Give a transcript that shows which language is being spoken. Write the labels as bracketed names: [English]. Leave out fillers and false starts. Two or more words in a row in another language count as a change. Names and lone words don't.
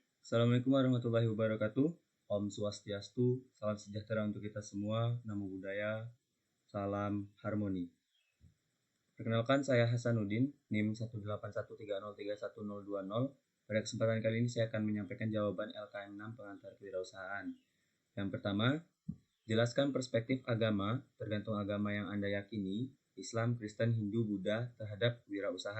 [Arabic] السلام عليكم ورحمة الله وبركاته. [Balinese] Om Swastiastu, [Indonesian] salam sejahtera untuk kita semua, [Pali] namo buddhaya, [Indonesian] salam harmoni. Perkenalkan, saya Hasanuddin, NIM 18130311020. Pada kesempatan kali ini saya akan menyampaikan jawaban LKM 6 pengantar kewirausahaan. Yang pertama, jelaskan perspektif agama tergantung agama yang Anda yakini, Islam, Kristen, Hindu, Buddha terhadap wirausaha.